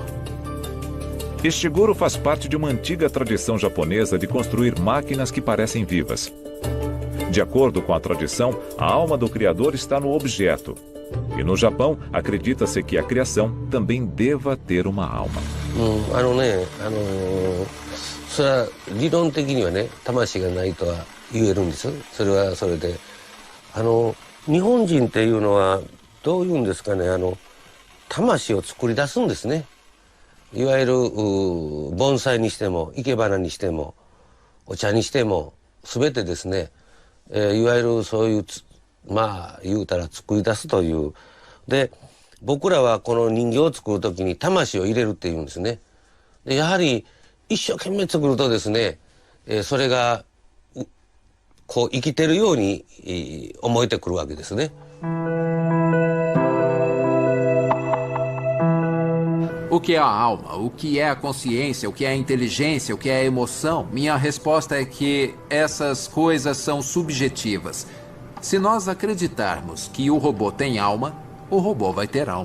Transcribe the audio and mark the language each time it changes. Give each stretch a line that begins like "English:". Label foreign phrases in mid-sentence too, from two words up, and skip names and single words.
Portuguese: Ishiguro faz parte de uma antiga tradição japonesa de construir máquinas que parecem vivas. De acordo com a tradição, a alma do criador está no objeto. E no Japão, acredita-se que a criação também deva ter uma alma.
Japanese: それは理論的にはね、魂がないとは言えるんです。それはそれで、日本人っていうのはどういうんですかね、魂を作り出すんですね。いわゆる盆栽にしても、生け花にしても、お茶にしても、すべてですね。いわゆるそういうまあ言うたら作り出すという。で僕らはこの人形を作る時に魂を入れるっていうんですね。でやはり一生懸命作るとですね、それがこう生きてるように思えてくるわけですね。
Portuguese: O que é a alma? O que é a consciência? O que é a inteligência? O que é a emoção? Minha resposta é que essas coisas são subjetivas. Se nós acreditarmos que o robô tem alma, o robô vai ter alma.